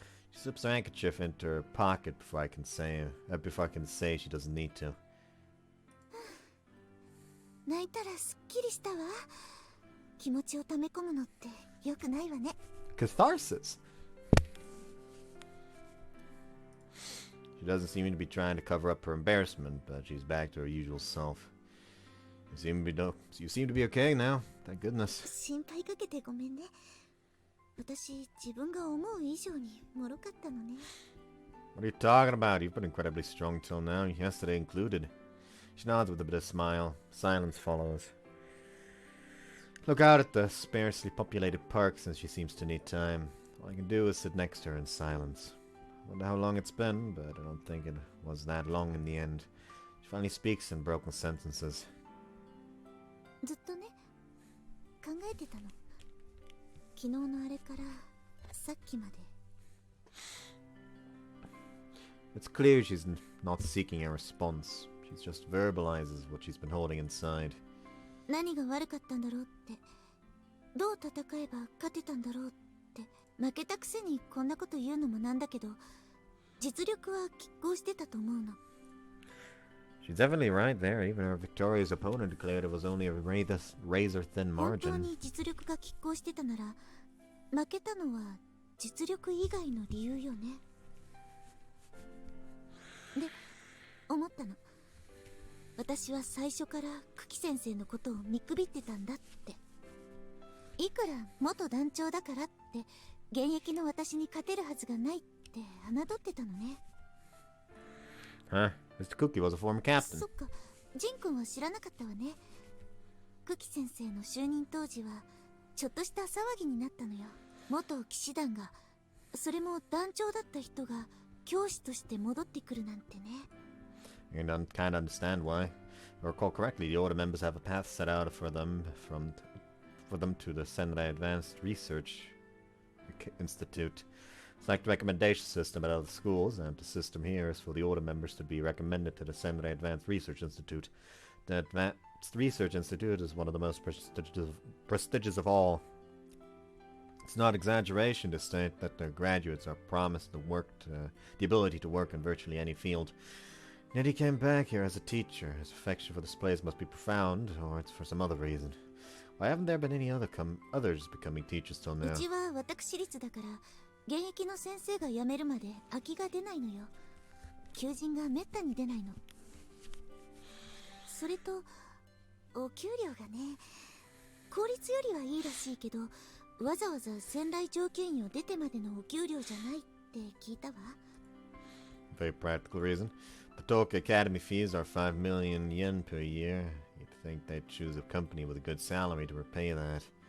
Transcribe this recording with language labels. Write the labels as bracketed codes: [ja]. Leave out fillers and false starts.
[en] She slips her handkerchief into her pocket before I can say she doesn't need to. [ja] 泣いたらすっきりしたわ。気持ちを溜め込むのって良くないわね。 [en] Catharsis! She doesn't seem to be trying to cover up her embarrassment, but she's back to her usual self. You seem to be okay now. Thank goodness. [ja] 心配かけてごめんね。私、自分が思う以上に脆かったのね。 [en] What are you talking about? You've been incredibly strong till now, yesterday included. She nods with a bit of smile. Silence follows. Look out at the sparsely populated park since she seems to need time. All I can do is sit next to her in silence. I wonder how long it's been, but I don't think it was that long in the end. She finally speaks in broken sentences. [ja] ずっとね、考えてたの。昨日のあれからさっきまで。 [en] It's clear she's not seeking a response. She just verbalizes what she's been holding inside. [ja] 何が悪かったんだろうって、どう戦えば勝てたんだろうって、負けたくせにこんなこと言うのもなんだけど、実力は拮抗してたと思うの。 [en] She's definitely right there. Even her victorious opponent declared it was only a razor-thin [ja] 本当 [en] margin. [ja] に実力が拮抗してたなら、負けたのは実力以外の理由よね。で、思ったの。私は最初から久喜先生のことを見くびってたんだって。いくら元団長だからって現役の私に勝てるはずがないって侮ってたのね。 [en] Huh? Mr. Cookie was a former captain. [ja] そっか、ジン君は知らなかったわね。久喜先生の就任当時はちょっとした騒ぎになったのよ。元騎士団が、それも団長だった人が教師として戻ってくるなんてね。 [en] You can't understand why. If I recall correctly, the Order members have a path set out for them to the Senrai Advanced Research Institute. It's like the recommendation system at other schools, and the system here is for the Order members to be recommended to the Senrai Advanced Research Institute. The Advanced Research Institute is one of the most prestigious of all. It's not exaggeration to state that their graduates are promised the ability to work in virtually any field. Yet he came back here as a teacher. His affection for this place must be profound, or it's for some other reason. Why haven't there been any others becoming teachers till [ja] う [en] now? [ja] ちは私立だから現役の先生が辞めるまで空きが出ないのよ。求人がめったに出ないの。それとお給料がね、公立よりはいいらしいけど、わざわざ仙台条件を出てまでのお給料じゃないって聞いたわ。 [en] Very practical reason. The Tokyo Academy fees are 5 million yen per year. You'd think they'd choose a company with a good salary to repay that.